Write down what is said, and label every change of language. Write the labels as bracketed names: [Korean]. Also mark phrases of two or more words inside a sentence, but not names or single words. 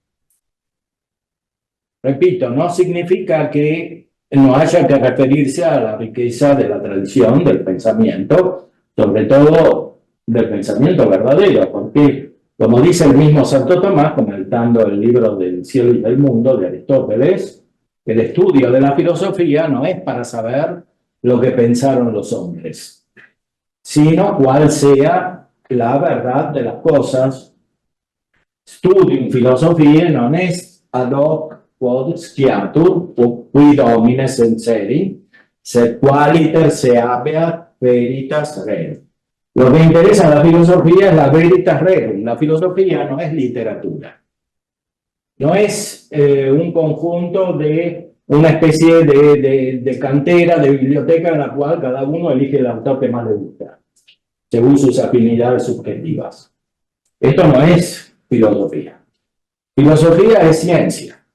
[Spanish] Repito, no significa que no haya que referirse a la riqueza de la tradición, del pensamiento, sobre todo del pensamiento verdadero, porque, como dice el mismo Santo Tomás, comentando el libro del cielo y del mundo de Aristóteles, el estudio de la filosofía no es para saber lo que pensaron los hombres, sino cuál sea la verdad de las cosas. [Latin] Studium philosophiae non est ad hoc quod sciatur, qui domine senseri, sed qualiter se habeat veritas rerum. [Spanish] Lo que interesa a la filosofía es la [Latin] veritas rerum. [Spanish] La filosofía no es literatura. No es un conjunto de una especie de cantera, de biblioteca en la cual cada uno elige el autor que más le gusta, según sus afinidades subjetivas. Esto no es filosofía. Filosofía es ciencia.